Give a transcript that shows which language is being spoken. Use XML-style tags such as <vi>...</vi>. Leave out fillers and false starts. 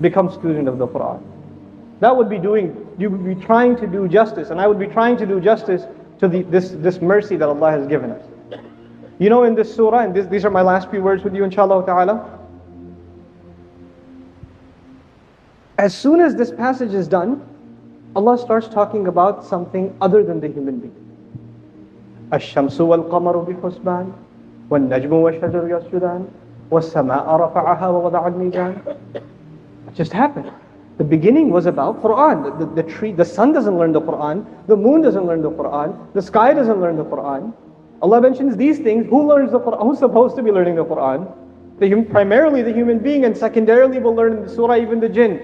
<en>Become student of the Quran. That would be you would be trying to do justice, and I would be trying to do justice to this mercy that Allah has given us. You know, in this surah, and these are my last few words with you, inshallah ta'ala. As soon as this passage is done, Allah starts talking about something other than the human being.</en> <ar>الشمس والقمر بحسبان والنجم والشجر يسجدان والسماء رفعها ووضع الميزان.</ar> <en>It just happened. The beginning was about Quran. The tree, the sun doesn't learn the Quran. The moon doesn't learn the Quran. The sky doesn't learn the Quran. Allah mentions these things. Who learns the Quran? Who's supposed to be learning the Quran? Primarily the human being, and secondarily we'll learn in the surah even the jinn.</en>